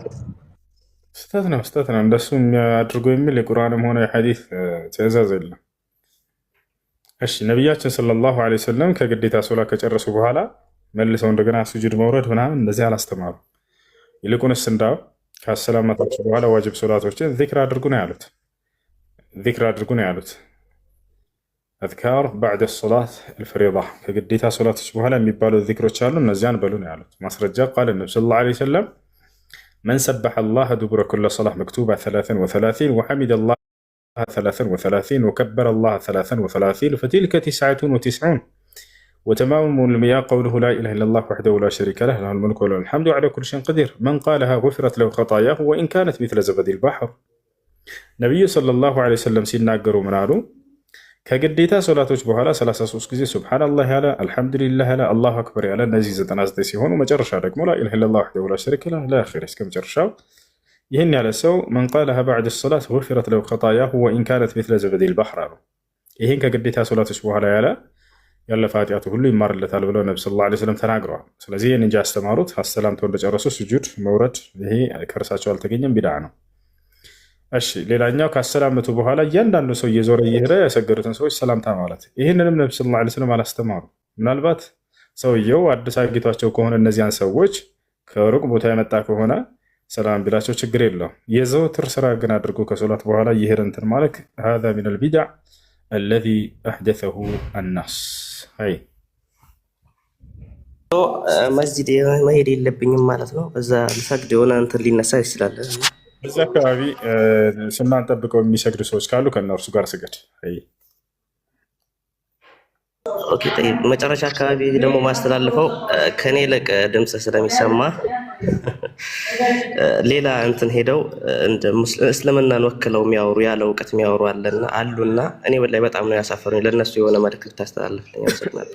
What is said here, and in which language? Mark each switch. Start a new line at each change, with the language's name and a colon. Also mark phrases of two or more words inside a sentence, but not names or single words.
Amharic: ስተት ነው። እንደሱ የሚያደርጉ የሚል የቁርአንም ሆነ የሐዲስ ትእዛዝ የለም። እሺ ነቢያችን
Arabic: صلى الله عليه وسلم
Amharic: ከግዴታ ሶላት ከጨረሱ በኋላ መልሰው እንደገና ስጁድ መውረድ ምናምን እንደዚህ አላስተማሩ። ይልቁንስ እንዳው ከሰላማታቸው በኋላ ዋጅብ ሶላቶችን ዚክር አድርጉ ነው ያሉት።
Arabic: أذكار بعد الصلاة الفريضة
Amharic: ከግዴታ ሶላቶች በኋላ የሚባሉ ዚክሮች አሉ፣ እነዚያን በሉ ነው ያሉት። ማስረጃ ቃል ነብዩ
Arabic: صلى الله عليه وسلم من سبح الله دبر كل صلاة مكتوبة 33 وحمد الله 33 وكبر الله 33 فتلك 99 وتمام المياه قوله لا إله إلا الله وحده لا شريك له له الملك وله الحمد على كل شيء قدير من قالها غفرت له خطاياه وإن كانت مثل زبد البحر نبي صلى الله عليه وسلم
Amharic: ሲናገሩ ምን አሉ? ከግዴታ ሶላቶች በኋላ 33 ጊዜ ሱብሃንአላህ ያለ አልሐምዱሊላህ ያለ አላሁ አክበር ያለ እነዚህ 99 ሲሆኑ መጨረሻ ደግሞ
Arabic: لا إله إلا الله وحده لا شريك له إلى آخر
Amharic: እስከ መጨረሻው ይህን ያለ
Arabic: ሰው من قالها بعد الصلاة غفرت له خطاياه وإن كانت مثل زبد البحر
Amharic: አሉ። ይህን ከግዴታ ሶላቶች በኋላ ያለፈ ኃጢአቱ ሁሉ ይማርለታል ብለው ነብዩ
Arabic: صلى الله عليه وسلم
Amharic: ተናግረዋል። ስለዚህ ይህን እንጂ ያስተማሩት አሰላምተው እንደጨረሱ ስጁድ መውረድ ይሄ ከእርሳቸው አልተገኘም፣ ቢድዓ ነው። እሺ ሌላኛው ከአሰላመቱ በኋላ እያንዳንዱ ሰው እየዞረ እየሄደ ያሰገዱትን ሰዎች ሰላምታ ማለት ይህንንም ነብዩ
Arabic: صلى الله عليه وسلم
Amharic: አላስተማሩ። ምናልባት ሰውየው አዲስ አግኝቷቸው ከሆነ እነዚያን ሰዎች ከሩቅ ቦታ የመጣ ከሆነ ሰላም ቢላቸው ችግር የለውም። የዘወትር ስራ ግን አድርጎ ከሶላት በኋላ እየሄደ እንትን ማለት
Arabic: هذا من البدع الذي أحدثه الناس
Amharic: አይ መስጂድ መሄድ የለብኝም ማለት ነው። በዛ ልሰግድ የሆነ እንትን ሊነሳ ይችላል። በዚህ አካባቢ ስናን ጠብቀው የሚሰግዱ ሰዎች ካሉ ከእነርሱ ጋር ስገድ። ኦኬ ጠይብ። መጨረሻ አካባቢ ደግሞ ማስተላልፈው ከኔ ይልቅ ድምፅ ስለሚሰማ ሌላ እንትን ሄደው እንደ እስልምናን ወክለው የሚያወሩ ያለ እውቀት የሚያወሩ አሉና እኔ ወላሂ በጣም ነው ያሳፈሩኝ። ለነሱ የሆነ መልዕክት ታስተላልፍልኝ። አመሰግናለሁ።